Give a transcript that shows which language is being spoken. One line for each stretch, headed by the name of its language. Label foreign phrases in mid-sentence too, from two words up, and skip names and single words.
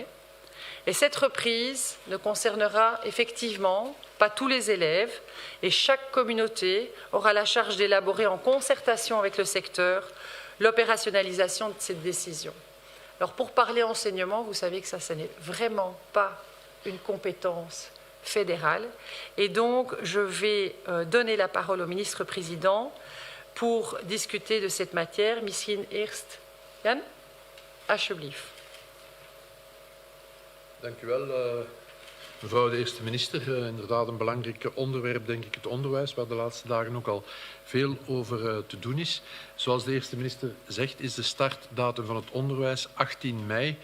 French: Et cette reprise ne concernera effectivement pas tous les élèves et chaque communauté aura la charge d'élaborer en concertation avec le secteur l'opérationnalisation de cette décision. Alors pour parler enseignement, vous savez que ça n'est vraiment pas une compétence fédérale. Et donc, je vais donner la parole au ministre-président pour discuter de cette matière.
Dutch: Misschien eerst Jan, alsjeblieft. Dank u wel, mevrouw de eerste minister. Inderdaad een belangrijk onderwerp, denk ik, het onderwijs, waar de laatste dagen ook al veel over te doen is. Zoals de eerste minister zegt, is de startdatum van het onderwijs 18 mei.